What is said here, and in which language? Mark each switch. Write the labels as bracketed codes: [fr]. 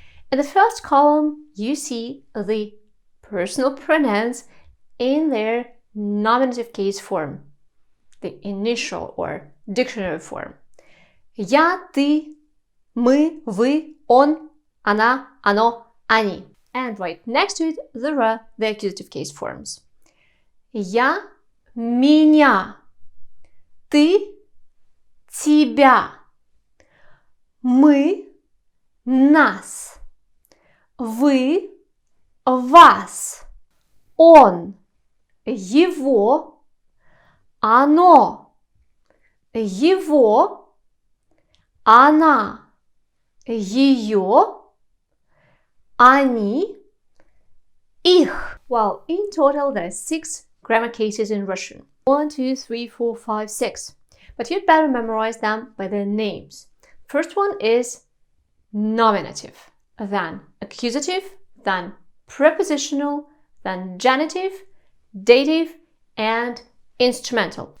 [en] In the first column, you see the personal pronouns in their nominative case form, the initial or dictionary form. [ru] Я, ты, мы, вы, он, она, оно, они. [en] And right next to it, there are the accusative case forms. [ru] Я, меня, ты, тебя, мы, нас, вы, вас, он, его, оно, его, она, ее, они, их. [en] Well, in total there are 6 grammar cases in Russian. 1, 2, 3, 4, 5, 6. But you'd better memorize them by their names. First one is nominative, then accusative, then prepositional, then genitive, dative, and instrumental.